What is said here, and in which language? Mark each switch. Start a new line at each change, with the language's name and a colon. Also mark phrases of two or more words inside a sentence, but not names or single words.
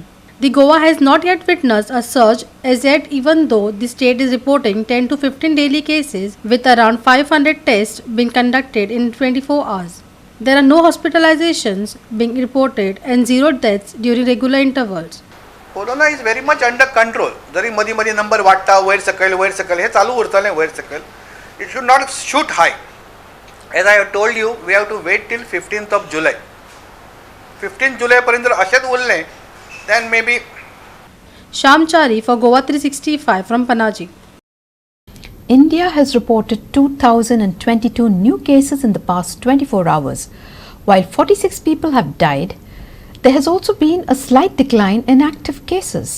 English: The Goa has not yet witnessed a surge as yet, even though the state is reporting 10 to 15 daily cases with around 500 tests being conducted in 24 hours. There are no hospitalizations being reported and zero deaths during regular intervals. Corona is very much under control.
Konkani: जरी मधी मधी नंबर वाढता वयर सकयल हे चालू उरतले वयर सकयल.
English: It should not shoot high. As I have told you, we have to wait till 15th of July.
Konkani: 15th July पर्यंत जर अशेच उरले,
English: then maybe. Shamchari for GOA365 from Panaji. India has reported 2,022 new cases in the past 24 hours. While 46 people have died, there has also been a slight decline in active cases.